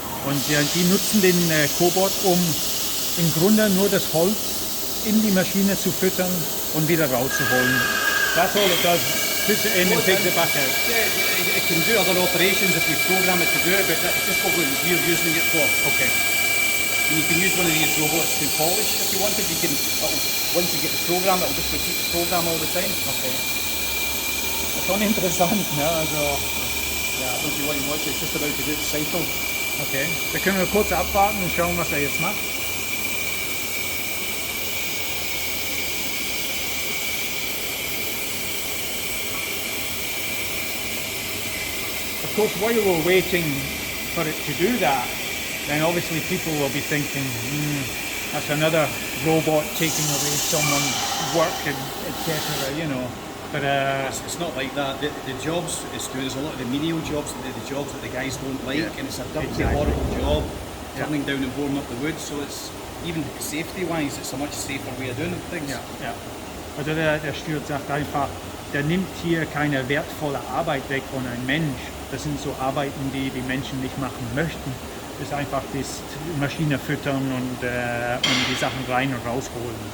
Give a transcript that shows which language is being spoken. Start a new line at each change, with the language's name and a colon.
German: Und die nutzen den Cobot, um im Grunde nur das Holz in die Maschine zu füttern und wieder rauszuholen.
English: That's all it does. Puts it in and takes it back out. Yeah, it can do other operations if you program it to do it, but that's just what we're using it for. Okay. And you can use one of these robots to polish if you wanted. You can, once you get the program, it'll just repeat the program all the time. Okay.
German: Das ist schon interessant, ne? Also,
English: yeah, I don't know if you want to watch it, it's just about to do its cycle. okay.
German: Da können wir kurz abwarten und schauen, was er jetzt macht.
English: Of course, while we're waiting for it to do that, then obviously people will be thinking, that's another robot taking away someone's work, and etc. You know. But It's not like that. The jobs it's doing is a lot of the menial jobs, the jobs that the guys don't like, and it's a dirty, horrible job, turning down and boring up the wood. So it's even safety-wise, it's a much safer way of doing things.
German: ja. Also der Stewart sagt einfach, der nimmt hier keine wertvolle Arbeit weg von einem Mensch. Das sind so Arbeiten, die die Menschen nicht machen möchten. Das ist einfach das Maschine füttern und die Sachen rein und rausholen.